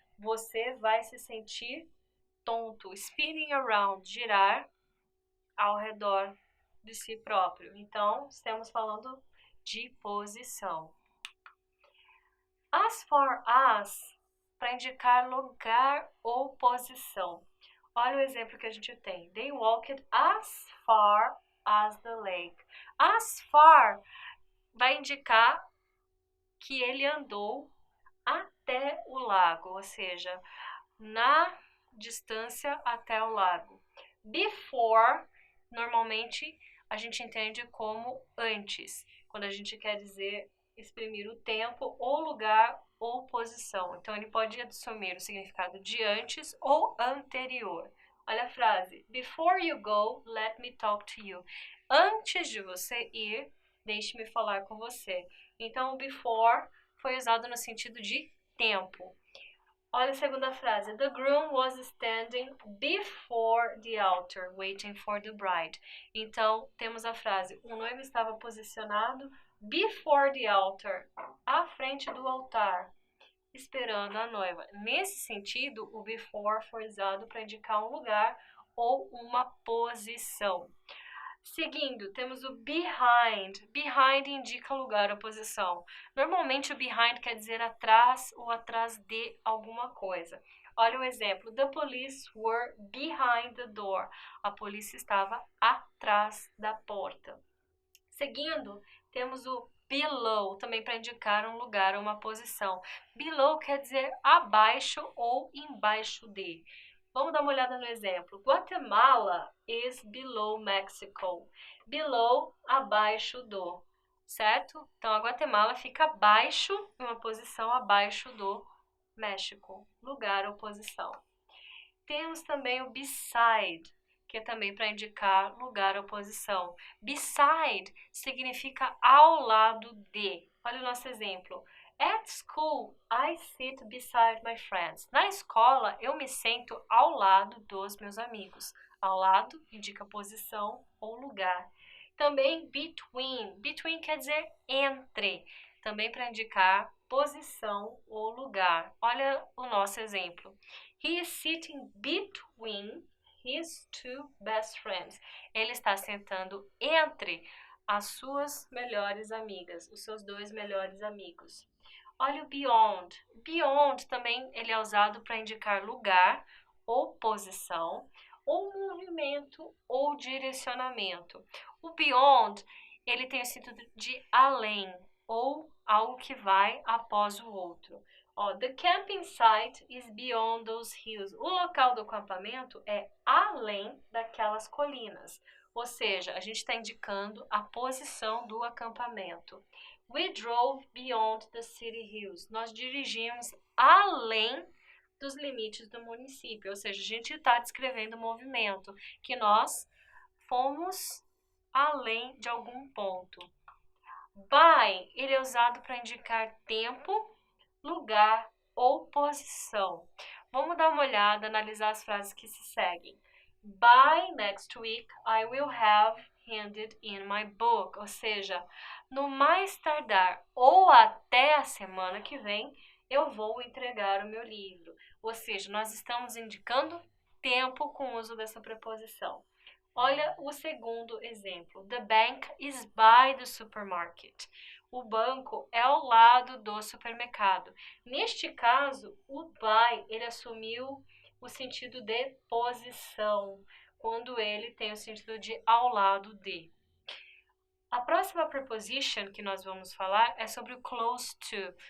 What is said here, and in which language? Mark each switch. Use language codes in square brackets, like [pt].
[pt] Você vai se sentir tonto. [en] Spinning around, [pt] girar ao redor de si próprio. Então, estamos falando de posição. As for as, para indicar lugar ou posição. Olha o exemplo que a gente tem. [en] They walked as far as the lake. [pt] As far vai indicar que ele andou até o lago, ou seja, na distância até o lago. Before, normalmente a gente entende como antes, quando a gente quer dizer exprimir o tempo ou lugar ou posição. Então ele pode assumir o significado de antes ou anterior. Olha a frase: [en] Before you go, let me talk to you. [pt] Antes de você ir, deixe-me falar com você. Então o before foi usado no sentido de tempo. Olha a segunda frase. [en] The groom was standing before the altar, waiting for the bride. [pt] Então, temos a frase. O noivo estava posicionado [en] before the altar, [pt] à frente do altar, esperando a noiva. Nesse sentido, o before foi usado para indicar um lugar ou uma posição. Seguindo, temos o behind. Behind indica lugar ou posição. Normalmente o behind quer dizer atrás ou atrás de alguma coisa. Olha o exemplo. [en] The police were behind the door. [pt] A polícia estava atrás da porta. Seguindo, temos o below, também para indicar um lugar ou uma posição. Below quer dizer abaixo ou embaixo de. Vamos dar uma olhada no exemplo. [en] Guatemala is below Mexico. [pt] Below, abaixo do, certo? Então, a Guatemala fica abaixo, em uma posição abaixo do México. Lugar ou posição. Temos também o beside, que é também para indicar lugar ou posição. Beside significa ao lado de. Olha o nosso exemplo. [en] At school, I sit beside my friends. [pt] Na escola, eu me sento ao lado dos meus amigos. Ao lado indica posição ou lugar. Também between. Between quer dizer entre. Também para indicar posição ou lugar. Olha o nosso exemplo. [en] He is sitting between his two best friends. [pt] Ele está sentando entre as suas melhores amigas, os seus dois melhores amigos. Olha o beyond. Beyond também ele é usado para indicar lugar ou posição, ou movimento ou direcionamento. O beyond, ele tem o sentido de além, ou algo que vai após o outro. [en] The camping site is beyond those hills. [pt] O local do acampamento é além daquelas colinas. Ou seja, a gente está indicando a posição do acampamento. [en] We drove beyond the city hills. [pt] Nós dirigimos além dos limites do município. Ou seja, a gente está descrevendo o movimento, que nós fomos além de algum ponto. By, ele é usado para indicar tempo, lugar ou posição. Vamos dar uma olhada, analisar as frases que se seguem. [en] By next week, I will have handed in my book. [pt] Ou seja, no mais tardar ou até a semana que vem, eu vou entregar o meu livro. Ou seja, nós estamos indicando tempo com o uso dessa preposição. Olha o segundo exemplo. [en] The bank is by the supermarket. [pt] O banco é ao lado do supermercado. Neste caso, o by, ele assumiu o sentido de posição, quando ele tem o sentido de ao lado de. A próxima preposition que nós vamos falar é sobre o close to.